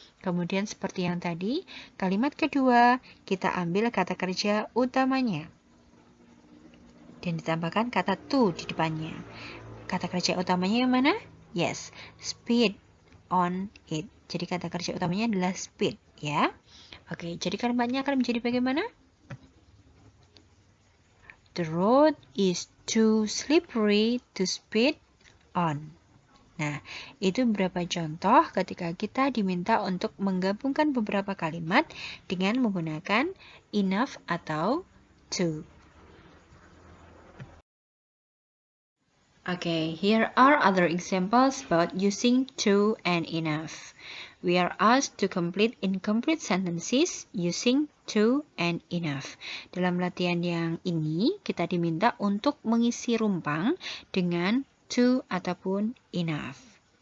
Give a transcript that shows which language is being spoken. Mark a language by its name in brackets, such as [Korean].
[Indonesian] Kemudian seperti yang tadi, kalimat kedua kita ambil kata kerja utamanya dan ditambahkan kata to di depannya. Kata kerja utamanya yang mana? [English] Yes, speed on it. [Indonesian] Jadi kata kerja utamanya adalah speed, ya. Oke, jadi kalimatnya akan menjadi bagaimana? [English] The road is too slippery to speed on. [Indonesian] Nah, itu beberapa contoh ketika kita diminta untuk menggabungkan beberapa kalimat dengan menggunakan enough atau to. [English] Okay, here are other examples about using to and enough. We are asked to complete incomplete sentences using to and enough. [Indonesian] Dalam latihan yang ini, kita diminta untuk mengisi rumpang dengan to ataupun enough.